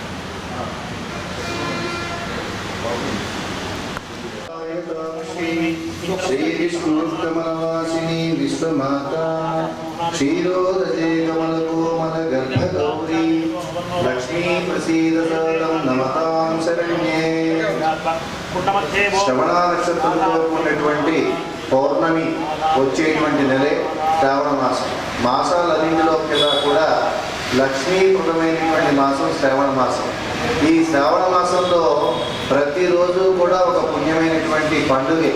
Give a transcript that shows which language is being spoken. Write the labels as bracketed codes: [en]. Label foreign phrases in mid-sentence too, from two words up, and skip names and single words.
[sa] श्री विष्णुकमलवासिनी विश्वमाता क्षीरोदजे कमलकोमल गर्भगौरी लक्ष्मी प्रसीद सततं नमतां शरण्ये. [te] శ్రవణ నక్షత్రంలో ఉన్నటువంటి పౌర్ణమి వచ్చేటువంటి నెలే శ్రావణ మాసం. మాసాలన్నింటిలో కూడా లక్ష్మీప్రదమైనటువంటి మాసం శ్రావణ మాసం. ఈ శ్రావణ మాసంలో ప్రతిరోజు కూడా ఒక పుణ్యమైనటువంటి పండుగే.